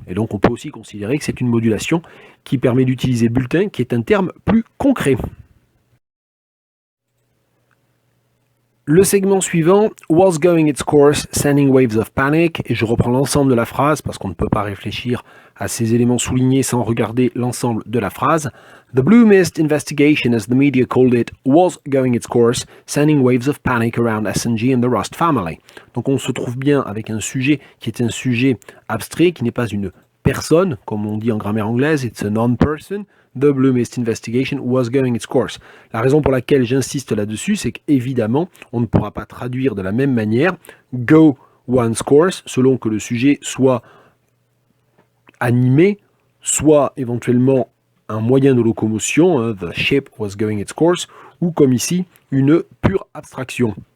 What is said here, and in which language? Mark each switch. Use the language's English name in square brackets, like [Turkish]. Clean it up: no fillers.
[French] Et donc, on peut aussi considérer que c'est une modulation qui permet d'utiliser bulletin, qui est un terme plus concret. Le segment suivant, [English] was going its course, sending waves of panic, [French] et je reprends l'ensemble de la phrase parce qu'on ne peut pas réfléchir à ces éléments soulignés sans regarder l'ensemble de la phrase. [English] The Blue Mist investigation, as the media called it, was going its course, sending waves of panic around SNG and the Rust family. [French] Donc on se trouve bien avec un sujet qui est un sujet abstrait, qui n'est pas une personne, comme on dit en grammaire anglaise, [English] it's a non-person. The Blue Mist investigation was going its course. [French] La raison pour laquelle j'insiste là-dessus, c'est qu'évidemment, on ne pourra pas traduire de la même manière [English] go one's course, [French] selon que le sujet soit animé, soit éventuellement un moyen de locomotion, [English] the ship was going its course, [French] ou comme ici, une pure abstraction.